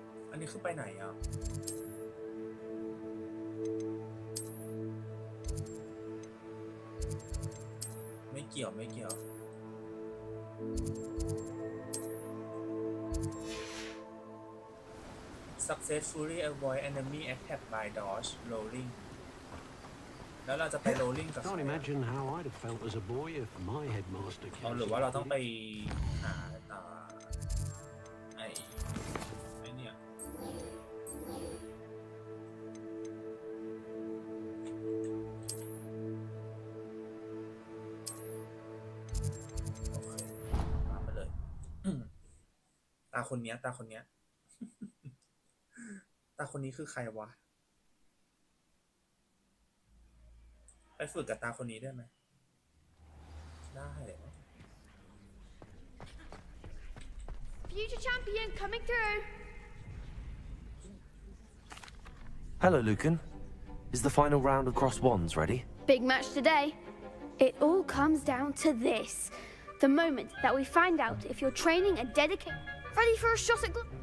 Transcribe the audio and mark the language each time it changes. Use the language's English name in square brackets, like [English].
[Thai] อันนี้คือไปไหนอ่ะไม่เกี่ยว [English] successfully avoid enemy attack by dodge rolling [Thai] แล้วเราจะไป rolling กับ [English] Can't imagine how I'd have felt as a boy if my headmaster [Thai] หรือว่าเราต้องไปหาไอ้เนี่ยโอเคมาไปเลยตาคนเนี้ย ตาคนนี้คือใครวะไปฝึกกับตาคนนี้ได้ไหมได้ [English] Future champion coming through. Hello, Lucan. Is the final round of cross wands ready? Big match today. It all comes down to this. The moment that we find out if you're training and dedicated, ready for a shot at